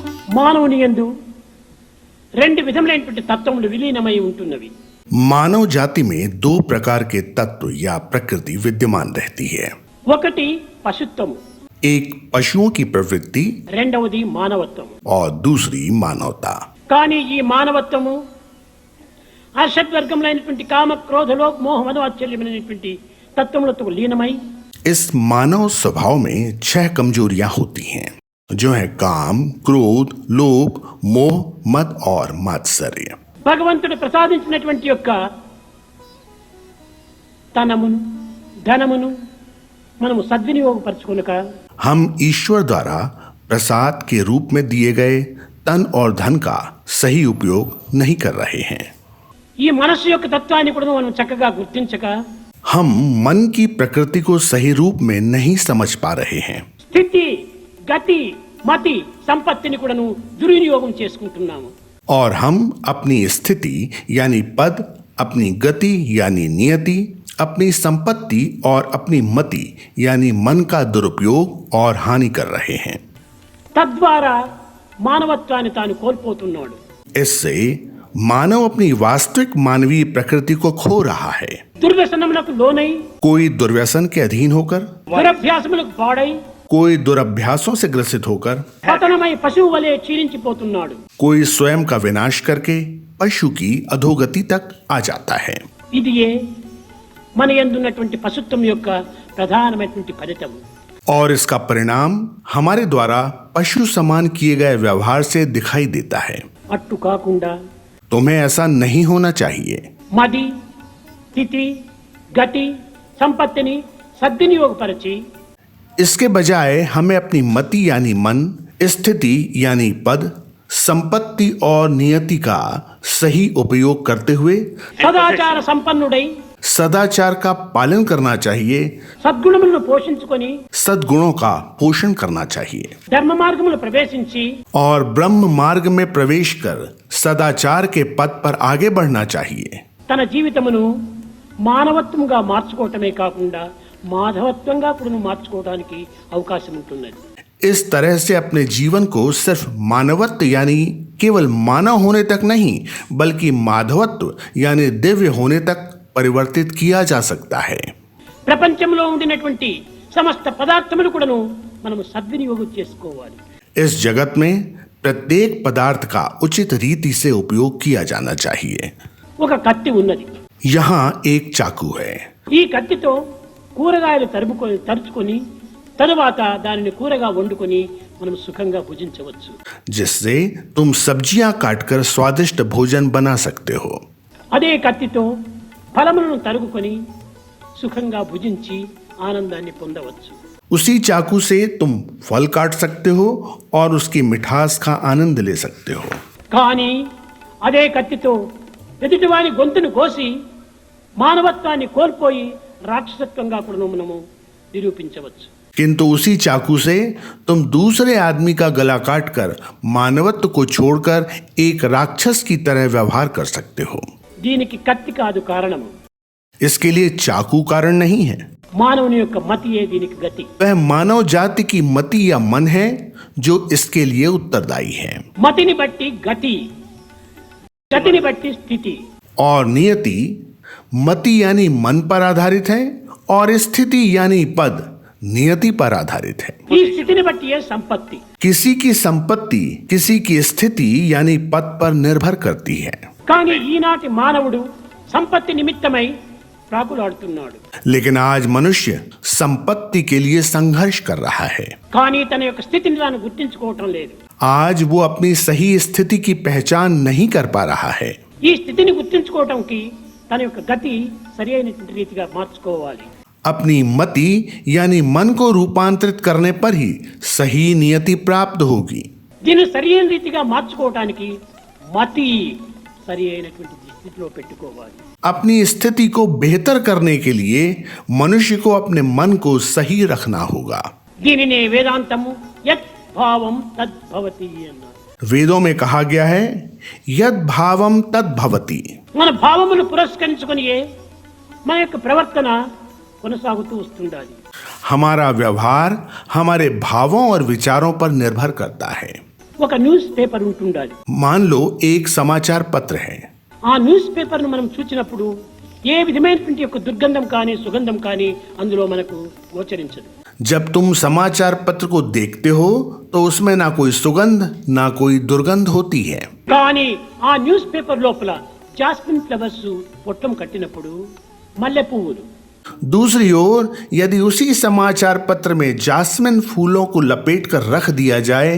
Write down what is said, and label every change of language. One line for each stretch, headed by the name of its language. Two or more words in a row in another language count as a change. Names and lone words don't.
Telugu: మానవుని యందు రెండు విధములైనటువంటి తత్వములు విలీనమై ఉంటున్నవి.
Hindi: मानव जाति में दो प्रकार के तत्व या प्रकृति विद्यमान रहती है.
Telugu: ఒకటి పశుత్వము,
Hindi: एक पशुओं की प्रवृत्ति
Telugu: రెండవది మానవత్వము.
Hindi: और दूसरी मानवता.
Telugu: కానీ ఈ మానవత్వము అషడ్వర్గములైనటువంటి కామ క్రోధ లోభ మోహ మద వాత్సల్యమైనటువంటి తత్వములతో లీనమై
Hindi: इस मानव स्वभाव में 6 कमजोरियां होती हैं, जो है काम, क्रोध, लोभ, मोह, मद और मात्सर्य.
Telugu: భగవంతుడు ప్రసాదించినటువంటి యొక్క తనమును ధనమును మనము సద్వినియోగపరచుకొనక
Hindi: हम ईश्वर द्वारा प्रसाद के रूप में दिए गए तन और धन का सही उपयोग नहीं कर रहे हैं.
Telugu: ఈ మనస్సు యొక్క తత్వాన్ని కూడా మనం చక్కగా గుర్తించక
Hindi: हम मन की प्रकृति को सही रूप में नहीं समझ पा रहे हैं.
Telugu: స్థితి గతి మతి సంపత్తిని కూడాను దుర్వినియోగం చేసుకుంటున్నాము.
Hindi: और हम अपनी स्थिति यानी पद, अपनी गति यानी नियति, अपनी संपत्ति और अपनी मति यानी मन का दुरुपयोग और हानि कर रहे हैं.
Telugu: తద్వారా మానవత్వాన్ని తాను కోల్పోతున్నాడు.
Hindi: इससे मानव अपनी वास्तविक मानवीय प्रकृति को खो रहा है.
Telugu: దుర్వ్యసనములకు లోనై
Hindi: कोई दुर्व्यसन के अधीन होकर,
Telugu: దురభ్యాసములకు పాడై
Hindi: कोई दुरभ्यासों से ग्रसित होकर,
Telugu: పతనమై పశువు వలె క్షీణించిపోతున్నాడు.
Hindi: कोई स्वयं का विनाश करके पशु की अधोगति तक आ जाता है.
Telugu: ఇది మన యందున్నటువంటి పశుత్వం యొక్క ప్రధానమైనటువంటి ఫలితం.
Hindi: और इसका परिणाम हमारे द्वारा पशु समान किए गए व्यवहार से दिखाई देता है.
Telugu: అట్టు కాకుండా
Hindi: तुम्हें ऐसा नहीं होना चाहिए.
Telugu: మది స్థితి గతి సంపత్తిని సద్వినియోగపరచి
Hindi: इसके बजाय हमें अपनी मति यानी मन, स्थिति यानी पद, संपत्ति और नियति का सही उपयोग करते हुए
Telugu: సదాచార సంపన్నుడై
Hindi: सदाचार का पालन करना चाहिए.
Telugu: సద్గుణములను పోషించుకొని
Hindi: सद्गुणों का पोषण करना चाहिए
Telugu: ధర్మ మార్గములు ప్రవేశించి
Hindi: और ब्रह्म मार्ग में प्रवेश कर सदाचार के पथ पर आगे बढ़ना चाहिए.
Telugu: తన జీవితమును మానవత్వంగా మార్చుకోవటమే కాకుండా మాధవత్వంగా కూడా మార్చుకోవడానికి అవకాశం ఉంటున్నది.
Hindi: इस तरह से अपने जीवन को सिर्फ मानवत्व यानी केवल मानव होने तक नहीं, बल्कि माधवत्व यानी दिव्य होने तक परिवर्तित किया जा सकता है.
Telugu: ప్రపంచంలో ఉండినటువంటి సమస్త పదార్థములు కూడాను మనము సద్వినియోగం చేసుకోవాలి.
Hindi: इस जगत में प्रत्येक पदार्थ का उचित रीति से उपयोग किया जाना चाहिए.
Telugu: ఒక కత్తి ఉన్నది.
Hindi: यहाँ एक चाकू है.
Telugu: ఈ కత్తితో కూరగాయలు తరుచుకొని తరువాత దానిని కూరగా వండుకొని మనం సుఖంగా భుజించవచ్చు.
Hindi: जिससे तुम सब्जियां काटकर स्वादिष्ट भोजन बना सकते हो.
Telugu: అదే కత్తితో ఫలములను తరుగుకొని సుఖంగా భుజించి ఆనందాన్ని పొందవచ్చు.
Hindi: उसी चाकू से तुम फल काट सकते हो और उसकी मिठास का आनंद ले सकते हो.
Telugu: కానీ అదే కత్తితో ఎదుటివాని గొంతును కోసి మానవత్వాన్ని కోల్పోయి రాక్షసత్వంగా కూడా మనము నిరూపించవచ్చు.
Hindi: किंतु उसी चाकू से तुम दूसरे आदमी का गला काटकर मानवत्व को छोड़कर एक राक्षस की तरह व्यवहार कर सकते हो.
Telugu: దీనికి కత్తి కాదు కారణము.
Hindi: इसके लिए चाकू कारण नहीं है.
Telugu: మానవుని యొక్క మతియే దీనికి గతి.
Hindi: वह मानव जाति की मति या मन है जो इसके लिए उत्तरदायी है.
Telugu: మతిని బట్టి గతి, గతిని బట్టి స్థితి.
Hindi: और नियति मति यानी मन पर आधारित है और स्थिति यानी पद नियति पर आधारित है.
Telugu: ఈ స్థితిని బట్టియే సంపత్తి.
Hindi: किसी की संपत्ति किसी की स्थिति यानी पद पर निर्भर करती है.
Telugu: కానీ ఈనాటి మానవుడు సంపత్తి నిమిత్తమై ప్రాకులాడుతున్నాడు.
Hindi: लेकिन आज मनुष्य संपत्ति के लिए संघर्ष कर रहा है.
Telugu: కానీ తన యొక్క స్థితిని తాను గుర్తించుకోవటం లేదు.
Hindi: आज वो अपनी सही स्थिति की पहचान नहीं कर पा रहा है.
Telugu: ఈ స్థితిని గుర్తించుకోవటానికి తన యొక్క గతి సరి అయినటువంటి రీతిగా మార్చుకోవాలి.
Hindi: अपनी मति यानी मन को रूपांतरित करने पर ही सही नियति प्राप्त होगी.
Telugu: దీన్ని సరి అయిన రీతిగా మార్చుకోవటానికి మతి సరి అయినటువంటి స్థితిలో పెట్టుకోవాలి.
Hindi: अपनी स्थिति को बेहतर करने के लिए मनुष्य को अपने मन को सही रखना होगा.
Telugu: దీనినే వేదాంతము
Sanskrit: यत् भावं तद्भवति
Telugu: అన్నారు.
Hindi: वेदों में कहा गया है
Sanskrit: यद भावम तद भवति.
Telugu: మన భావమును పురస్కరించుకొని మన యొక్క ప్రవర్తన కొనసాగుతూ వస్తుండాలి.
Hindi: हमारा व्यवहार हमारे भावों और विचारों पर निर्भर करता है.
Telugu: ఒక
English: news paper
Telugu: ఉంటుండాలి.
Hindi: मान लो एक समाचार पत्र है.
Telugu: ఆ
English: news paper
Telugu: ను మనం చూచినప్పుడు ఏ విధమైనటువంటి యొక్క దుర్గంధం కానీ సుగంధం కానీ అందులో మనకు గోచరించదు.
Hindi: जब तुम समाचार पत्र को देखते हो तो उसमें ना कोई सुगंध ना कोई दुर्गंध होती है.
Telugu: కానీ ఆ
English: news paper
Telugu: లోపల
English: jasmine flowers
Telugu: పొట్టం కట్టినప్పుడు మల్లె పువ్వులు,
Hindi: दूसरी ओर यदि उसी समाचार पत्र में जास्मिन फूलों को लपेट कर रख दिया जाए